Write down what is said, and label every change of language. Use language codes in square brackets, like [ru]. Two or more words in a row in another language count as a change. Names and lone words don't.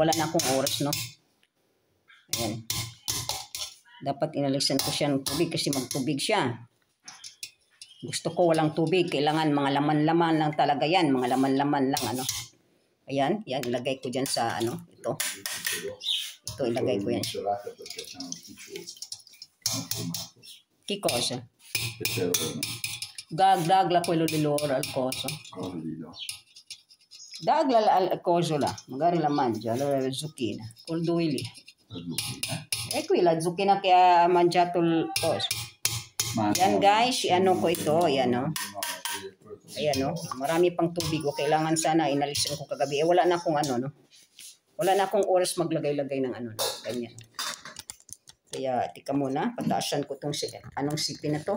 [tl] Wala na akong oras, no? Ayan. Dapat inalisan ko siya ng tubig kasi magtubig siya. Gusto ko walang tubig. Kailangan mga laman-laman lang talaga yan. Mga laman-laman lang, ano? Ayan. Yan, ilagay ko dyan sa, ano, ito. Ito, ilagay ko yan. [it] Che cosa? Dagla quello di loro al coso. Dagla al coso là, magari la mangia, allora la zucchina, col due lì. E qui la zucchina che ha mangiato il coso. [tl] Yan guys, ano ko ito, yan o. Ayan o, marami pang tubig o. Kailangan sana inalisan ko kagabi. Wala na akong ano, no? Wala na akong oras maglagay-lagay ng ano, no? Ganyan. Kaya, tika muna, pataasan ko itong anong sipi na to.